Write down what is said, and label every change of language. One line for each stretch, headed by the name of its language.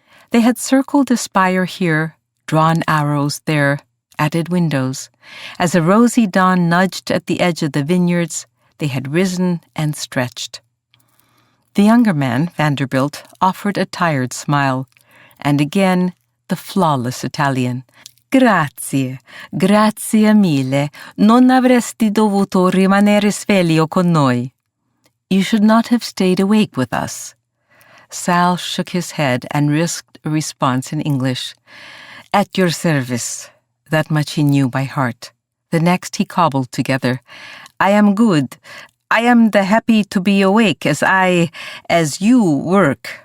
English: They had circled a spire here, drawn arrows there, added windows. As a rosy dawn nudged at the edge of the vineyards, they had risen and stretched. The younger man, Vanderbilt, offered a tired smile, and again the flawless Italian.
Italian: "Grazie, grazie mille. Non avresti dovuto rimanere sveglio con noi."
English: "You should not have stayed awake with us." Sal shook his head and risked a response in English. "At your service." That much he knew by heart. The next he cobbled together. "I am good. I am the happy to be awake as you work."